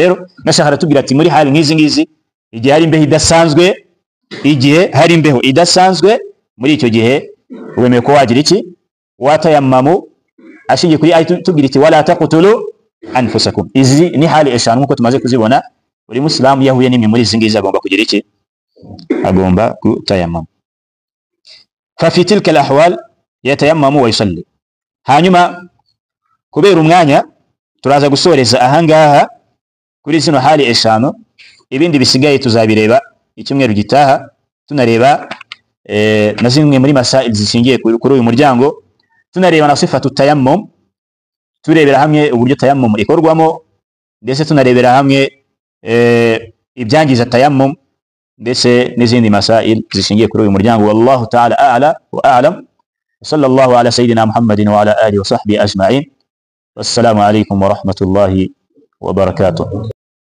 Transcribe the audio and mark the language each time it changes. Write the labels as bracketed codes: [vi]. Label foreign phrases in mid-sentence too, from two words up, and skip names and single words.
[rw] Rero nashaka ratubwira ati muri hali ngizi igihe hari imbeho idasanzwe, muri icyo gihe wemeye ko wagira iki, watayammamu, ashingiye kuri ayatu tubwira iti [ar] ولا تقتلوا أنفسكم. [rw] Izi ni hali eshanu nkuko tumaze kuzibona. Buri Muslimu yahuye n'imwe muri izi ngizi agomba kugira iki, agomba kutayammama. [ar] ففي تلك الأحوال يتيمم ويصلي. [rw] Hanyuma kubera umwanya turaza gusoreza ahangaha kuri zino hali eshanu. Ibindi bisigaye tuzabireba icyumweru gitaha, tunareba na zimwe muri masail zishingiye kuri uyu muryango, tunareba na [ar] صفة التيمم, [rw] turebera hamwe uburyo tayammum ikorwamo, ndetse tunarebera hamwe ibyangiza tayammum, ndetse n'izindi masail zishingiye kuri uyu muryango. [ar] والله تعالى أعلى وأعلم. صلى الله على سيدنا محمد وعلى آله وصحبه أجمعين. والسلام عليكم ورحمة الله وبركاته.